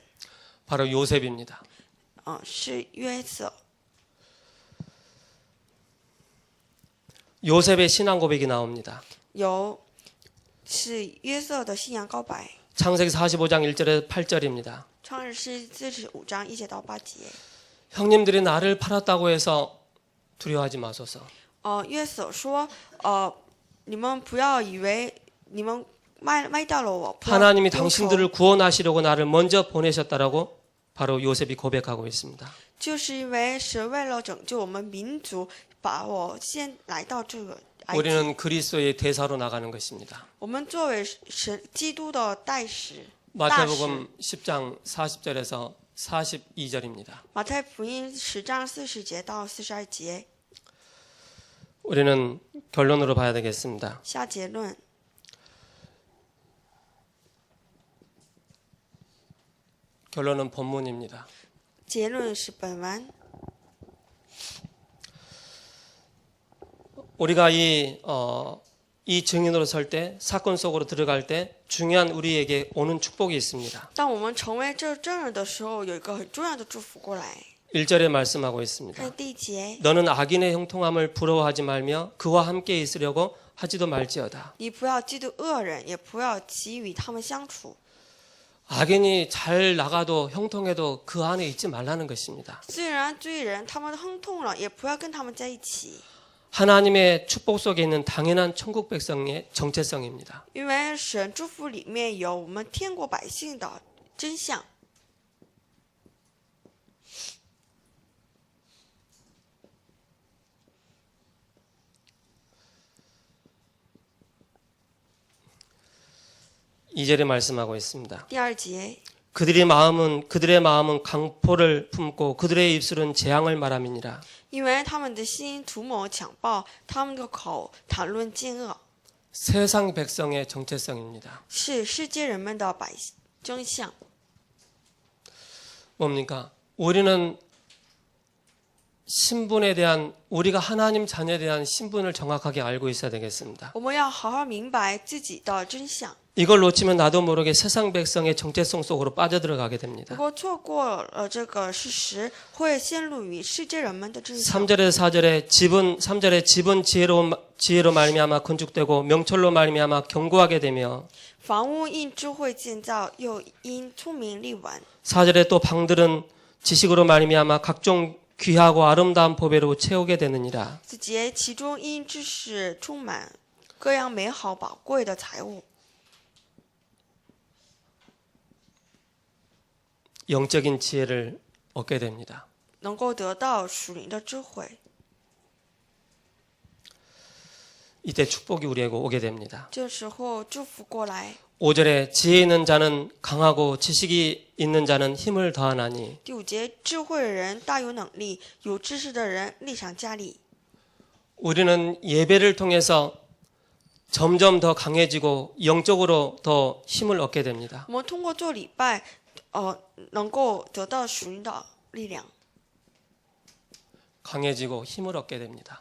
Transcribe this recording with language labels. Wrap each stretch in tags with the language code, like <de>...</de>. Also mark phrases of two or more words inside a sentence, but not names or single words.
<ko>바로 요셉입니다.</ko> <zh>是约瑟。</zh> <ko>요셉의 신앙 고백이 나옵니다.</ko> <zh>是约瑟的信仰告白。</zh> <ko>창세기 45장 1절에서 8절입니다.</ko> <zh>创世纪45章1节到8节。</zh> <ko>형님들이 나를 팔았다고 해서 두려워하지 마소서.</ko> <zh>约瑟说，你们不要以为你们卖掉了我。</zh> <ko>하나님이 당신들을 구원하시려고 나를 먼저 보내셨다라고 바로 요셉이 고백하고 있습니다.</ko> <zh>就是因为神为了拯救我们民族，把我先来到这个埃及。</zh> <ko>우리는 그리스도의 대사로 나가는 것입니다.</ko> <zh>我们作为基督的代使。</zh> <ko>마태복음 10장 40절에서 42절입니다.</ko> <zh>马太福音10章40节到42节。</zh> <ko>우리는 결론으로 봐야 되겠습니다.</ko> <zh>下结论，</zh> <ko>결론은 본문입니다.</ko> <zh>结论是本文。</zh> <ko>우리가 이 증인으로 설 때 사건 속으로 들어갈 때 중요한 우리에게 오는 축복이 있습니다.</ko> <zh>当我们成为这证人的时候，有一个很重要的祝福过来。</zh> <ko>1절에 말씀하고 있습니다.</ko> <zh>看第一节，</zh> <ko>너는 악인의 형통함을 부러워하지 말며 그와 함께 있으려고 하지도 말지어다.</ko> <zh>你不要嫉妒恶人，也不要急与他们相处。</zh> <ko>악인이 잘 나가도 형통해도 그 안에 있지 말라는 것입니다.</ko> <zh>虽然罪人他们亨通了，也不要跟他们在一起，</zh> <ko>하나님의 축복 속에 있는 당연한 천국 백성의 정체성입니다.</ko> <zh>因为神祝福里面有我们天国百姓的真相。</zh> <ko>2절에 말씀하고 있습니다.</ko> <zh>第二节，</zh> <ko>그들의 마음은 강포를 품고 그들의 입술은 재앙을 말함이니라.</ko> <zh>因为他们的心图谋强暴，他们的口谈论奸恶，</zh> <ko>세상 백성의 정체성입니다.</ko> <zh>是世界人们的真相。</zh> <ko>뭡니까? 우리는 신분에 대한 우리가 하나님 자녀에 대한 신분을 정확하게 알고 있어야 되겠습니다.</ko> <zh>我们要好好明白自己的真相。</zh> <ko>이걸 놓치면 나도 모르게 세상 백성의 정체성 속으로 빠져들어가게</ko> <zh>如</zh> <ko>됩니다.</ko> <zh>果错过了这个事实，会陷入于世界人们的真相。</zh> <ko>3절에서 4절에 3절에 집은 지혜로 말미암아 건축되고 명철로 말미암아 견고하게 되며</ko> <zh>房屋因智慧建造，又因聪明立稳。</zh> <ko>4절에 또 방들은 지식으로 말미암아 각종 귀하고 아름다운 보배로 채우게 되느니라.</ko> <zh>4 节，其中因知识充满各样美好宝贵的财物，</zh> <ko>영적인 지혜를 얻게 됩니다.</ko> <zh>能够得到属灵的智慧。</zh> <ko>이때 축복이 우리에게 오게 됩니다.</ko> <zh>这时候祝福过来。</zh> <ko>5절에 지혜 있는 자는 강하고 지식이 있는 자는 힘을 더하나니</ko> <zh>第5节，智慧的人大有能力，有知识的人力上加力。</zh> <ko>우리는 예배를 통해서 점점 더 강해지고 영적으로 더 힘을 얻게 됩니다.</ko> <zh>我们通过做礼拜，能够得到属灵的力量，</zh> <ko>강해지고 힘을 얻게 됩니다.</ko>